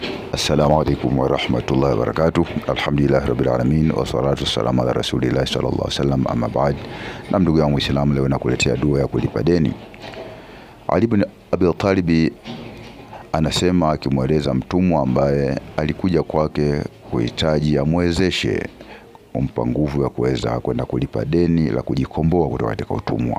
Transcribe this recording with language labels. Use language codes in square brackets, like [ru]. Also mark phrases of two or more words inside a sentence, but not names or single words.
[ar] السلام عليكم ورحمة الله وبركاته. الحمد لله رب العالمين والصلاة والسلام على رسول الله صلى الله عليه وسلم، أما بعد. [sw] Na ndugu yangu Muislamu, leo nakuletea dua ya kulipa deni. Ali ibn Abi Talib anasema, akimweleza mtumwa ambaye alikuja kwake kuhitaji amwezeshe kumpa nguvu ya kuweza kwenda kulipa deni la kujikomboa kutoka katika utumwa.